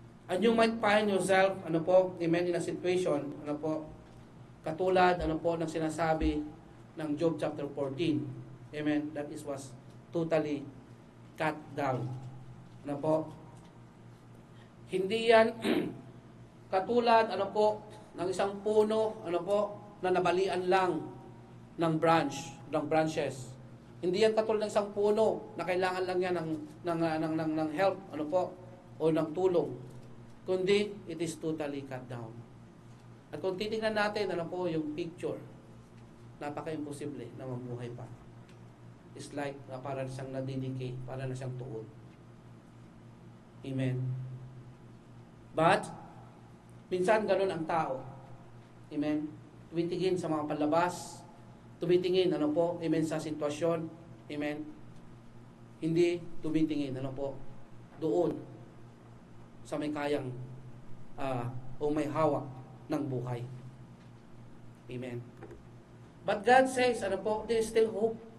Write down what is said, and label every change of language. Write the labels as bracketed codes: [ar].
[en] And you might find yourself, [tl] ano po, amen, in a situation, ano po, katulad, ano po, ng sinasabi ng [en] Job chapter 14. Amen. That is was totally cut down. [tl] Ano po? Hindi yan katulad, ano po, ng isang puno, ano po, na nabalian lang ng branches. Hindi yan katulad ng isang puno na kailangan lang yan ng help, ano po, o ng tulong. Kundi, [en] it is totally cut down. [tl] At kung titingnan natin, ano po, yung picture, napaka-imposible na mamuhay pa. [en] It's like, [tl] para na siyang nadidike, para na siyang tuod. Amen. But, minsan ganun ang tao. Amen. Tumitingin sa mga palabas, tumitingin, ano po, amen, sa sitwasyon, amen. Hindi tumitingin, ano po, doon, sa may kayang, o may hawak ng buhay. Amen. [en] But God says, [tl] ano po, [en] there is still hope.